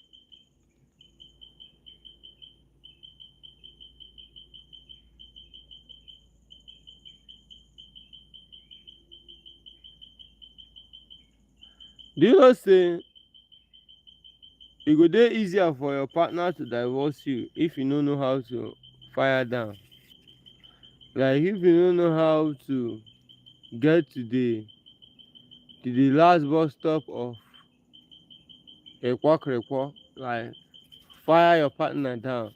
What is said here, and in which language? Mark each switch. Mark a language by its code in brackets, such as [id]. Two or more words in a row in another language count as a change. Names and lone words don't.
[pcm] Do you know say e go dey easier for your partner to divorce you if you no know how to fire down? Like if you no know how to get to the last bus stop of ekwo, like fire your partner down.